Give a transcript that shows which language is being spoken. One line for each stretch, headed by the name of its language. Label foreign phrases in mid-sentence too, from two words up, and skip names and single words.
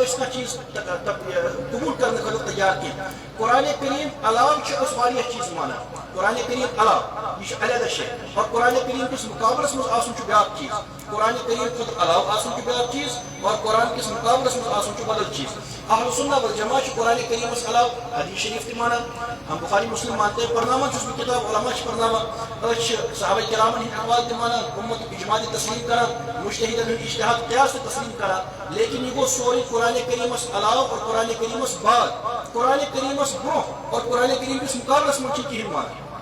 Kashmiri: أسۍ کانٛہہ چیٖز قبوٗل کرنہٕ خٲطرٕ تیار کینٛہہ قرآن کریم علاوٕ چھِ أسۍ واریاہ چیٖز مانان قرآن کریم علاوٕ یہِ چھُ علیحدٕ شے اور قرآن کریم کِس مقابلس منٛز آسُن چھُ بیاکھ چیٖز قرآن کریم خٲطرٕ علاوٕ آسُن چھُ بیاکھ چیٖز اور قرآن کِس مقابلس منٛز آسُن چھُ بدل چیٖز اہل سنت والجماعت چھِ قرآن کریٖمس علاوٕ حدیث شریف تہِ مانان بخاری مسلم مانتے پرناوان چھُس بہٕ کِتاب علما چھِ پرناوان أسۍ چھِ صحابہ کرامن ہٕنٛدۍ اقوال تہِ مانان اُمتُک اجماع تہِ تسلیٖم کران مجتہدن ہُنٛد اجتہاد قیاس تہِ تسلیٖم کران لیکن یہِ گوٚو سورُے قرآن کریٖمس علاوٕ اور قرآن کریٖمس بعد قرآن کریٖمس برونٛہہ اور قرآن کریم کِس مقابلس منٛز چھِنہٕ کِہیٖنۍ مانان